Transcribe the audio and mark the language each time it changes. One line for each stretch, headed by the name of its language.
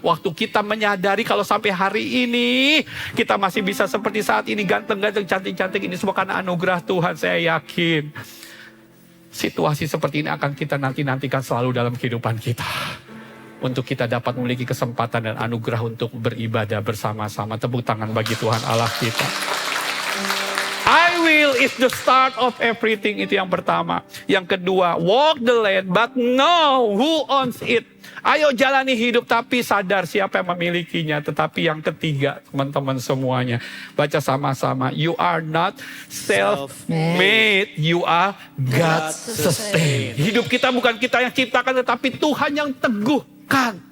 Indonesian: Waktu kita menyadari kalau sampai hari ini kita masih bisa seperti saat ini ganteng-ganteng, cantik-cantik. Ini semua karena anugerah Tuhan, saya yakin. Situasi seperti ini akan kita nanti-nantikan selalu dalam kehidupan kita. Untuk kita dapat memiliki kesempatan dan anugerah untuk beribadah bersama-sama. Tepuk tangan bagi Tuhan Allah kita.
English: I will is the start of everything.
Indonesian: Itu yang pertama. Yang kedua,
English: walk the land but know who owns it.
Indonesian: Ayo jalani hidup tapi sadar siapa yang memilikinya. Tetapi yang ketiga, teman-teman semuanya. Baca sama-sama.
English: You are not self-made. You are God sustained.
Indonesian: Hidup kita bukan kita yang ciptakan tetapi Tuhan yang teguhkan.